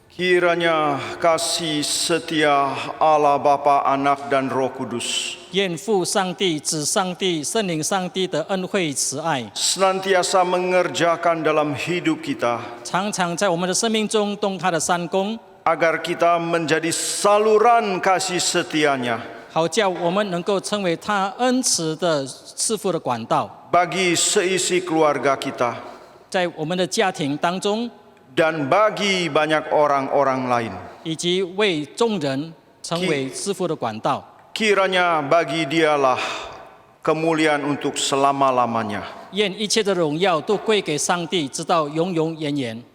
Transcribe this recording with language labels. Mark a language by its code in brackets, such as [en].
[id] Kiranya kasih setia Allah Bapa, Anak dan Roh Kudus [zh] 愿父上帝、子上帝、圣灵上帝的恩惠慈爱， [id] senantiasa mengerjakan dalam hidup kita [zh] 常常在我们的生命中动他的善功， [id] agar kita menjadi saluran kasih setianya [zh] 好叫我们能够成为他恩慈的赐福的管道， [id] bagi seisi keluarga kita [zh] 在我们的家庭当中， [id] dan bagi banyak orang-orang lain. [zh] 以及为众人成为赐福的管道。 [id] Kiranya bagi Dialah kemuliaan untuk selama-lamanya. [zh] 愿一切的荣耀都归给上帝，直到永永远远。